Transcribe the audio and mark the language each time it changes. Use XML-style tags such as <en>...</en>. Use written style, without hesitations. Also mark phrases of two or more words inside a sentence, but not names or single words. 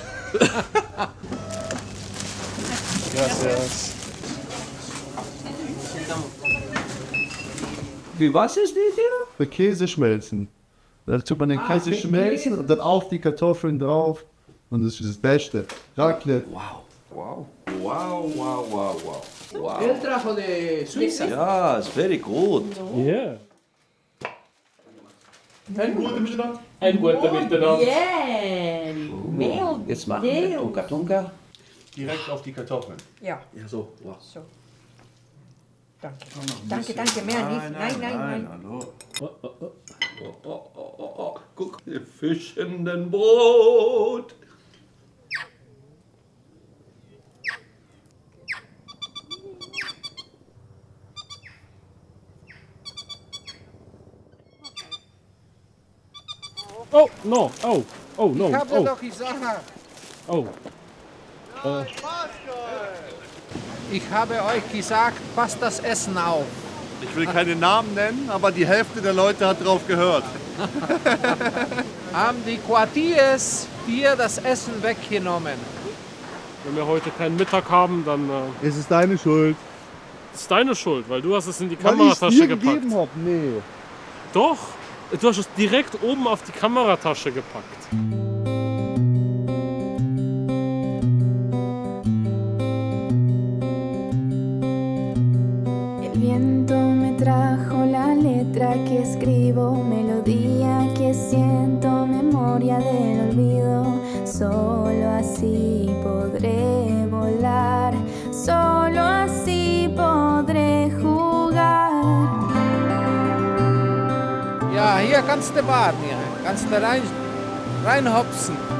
<de>Wie was ist die Idee? Für Käse schmelzen. Da tut man den Käse für schmelzen Käse. und dann auf die Kartoffeln drauf. Und das ist das Beste. Raclette. Wow. Wow. Wow, wow, wow, wow. Wow.</de> <es>El trajo de Suiza.</es> <de>Ja,</de> <en>it's very good.</en> <de>Ja. Ein guter Miteinander. Ein guter Miteinander. Yeah! Mehl. Jetzt machen wir Tunka Tunka. Direkt auf die Kartoffeln. Ja, Ja, so. Wow. so. Danke. Danke, danke, mehr nicht. Nein. Hallo. Oh. Guck, Fisch in den Brot.</de> <en>Oh, no. Oh, no.</en> <de>Ich habe doch gesagt. Oh. Ich habe euch gesagt, passt das Essen auf. Ich will keine Namen nennen, aber die Hälfte der Leute hat drauf gehört. Haben die Quartiers dir das Essen weggenommen? Wenn wir heute keinen Mittag haben, dann Es ist deine Schuld. ist deine Schuld, weil du hast es in die Weil ich Kameratasche dir gepackt. gegeben hab. Nee. Doch, du hast es direkt oben auf die Kameratasche gepackt.</de> <es>El viento me trajo la letra que escribo, melodía que siento, memoria del olvido. Solo así podré volar, solo así podré jugar.</es> <de>Ja, hier kannst du baden, ja. Kannst du reinhopsen.</de>